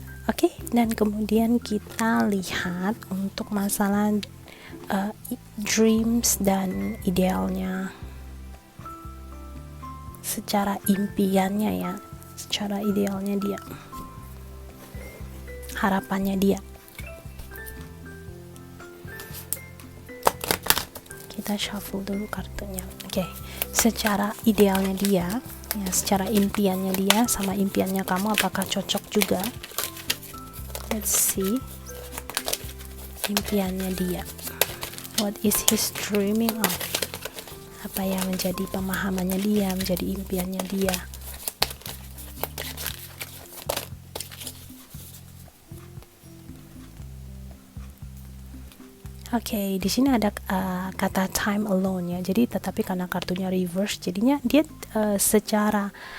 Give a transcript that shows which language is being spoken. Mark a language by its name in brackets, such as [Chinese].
[Indonesian] Oke, dan kemudian kita lihat untuk masalah dreams dan idealnya, secara impiannya ya, secara idealnya dia, harapannya dia. Kita shuffle dulu kartunya. Oke, secara idealnya dia ya, secara impiannya dia sama impiannya kamu apakah cocok juga? [English] Let's see. [Indonesian] Impiannya dia, what is his dreaming of? Apa yang menjadi pemahamannya dia, menjadi impiannya dia? Oke, di sini ada kata time alone ya. Jadi tetapi karena kartunya reverse, jadinya dia secara